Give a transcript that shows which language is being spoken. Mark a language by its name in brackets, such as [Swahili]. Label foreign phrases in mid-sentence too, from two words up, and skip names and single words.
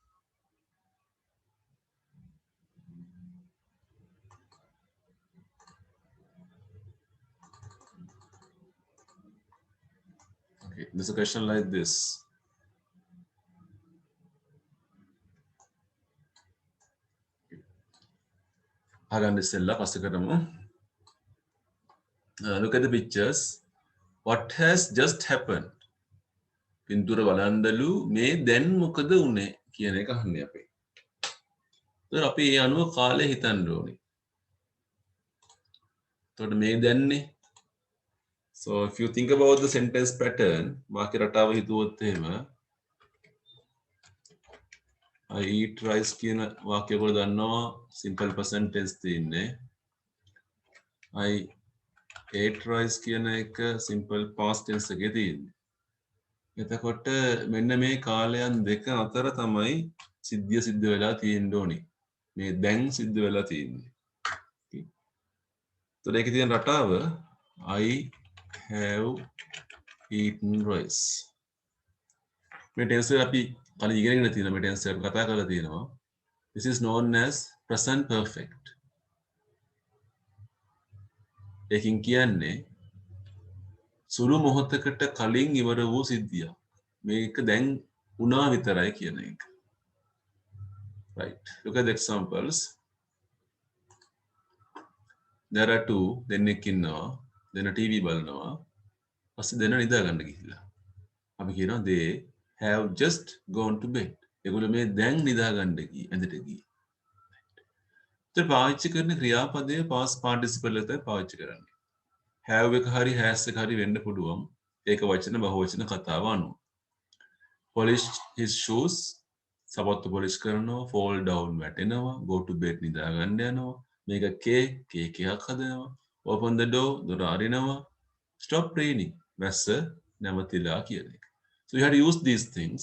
[English] Okay, there's a question like this. Look at the pictures. What has just happened? [Sinhala] පින්තූර බලන්දලු මේ දැන් මොකද උනේ කියන එක අහන්නේ අපි. ඒතර අපි ඒ අනුව කාලය හිතන්න ඕනේ. එතකොට මේ දැන්නේ. [English] So if you think about the sentence pattern, [Sinhala] වාක්‍ය රටාව හිතුවොත් එහෙම [English] I eat rice [Sinhala] කියන වාක්‍ය වල දන්නවා [English] simple present tense [Sinhala] තියෙන්නේ. [English] I ate rice [Sinhala] කියන එක [English] simple past tense [Sinhala] එකේ තියෙන්නේ. එතකොට මෙන්න මේ කාලයන් දෙක අතර තමයි සිද්ධිය සිද්ධ වෙලා තියෙන්න ඕනේ. මේ දැන් සිද්ධ වෙලා තියෙන්නේ. එතකොට ඒකේ තියෙන රටාව [English] I have eaten rice. [Sinhala] මේ ටෙන්ස් එක අපි කලින් ඉගෙනගෙන තියෙනවා. මේ ටෙන්ස් එක අපි කතා කරලා තියෙනවා. [English] This is known as present perfect. [Sinhala] ඒකින් කියන්නේ සුළු මොහොතකට කලින් ඉවර වූ සිද්ධියක්. මේක දැන් උනා විතරයි කියන එක. [English] Right. Look at the examples. There are two. [Sinhala] දෙන්නෙක් ඉන්නවා. දෙන TV බලනවා. පස්සේ දෙන නිදා ගන්න ගිහිල්ලා. අපි කියනවා [English] they have just gone to bed. [Sinhala] ඒගොල්ලෝ මේ දැන් නිදා ගන්න ගියේ ඇඳට ගියේ. ඒත් පාවිච්චි කරන ක්‍රියාපදයේ [English] past participle [Sinhala] එකයි පාවිච්චි කරන්නේ. have එක හරි has එක හරි වෙන්න පුළුවන්. ඒක වචන බහුවචන කතාව අනුව. [English] Polish his shoes. [Sinhala] සපත්තු පොලිෂ් කරනවා. [English] fall down [Sinhala] වැටෙනවා. [English] go to bed [Sinhala] නිදා ගන්න යනවා. මේක cake එකක් හදනවා. [English] open the door [Sinhala] දොර අරිනවා. [English] stop raining [Sinhala] වැස්ස නැවතිලා කියන එක. [English] So you have to use these things.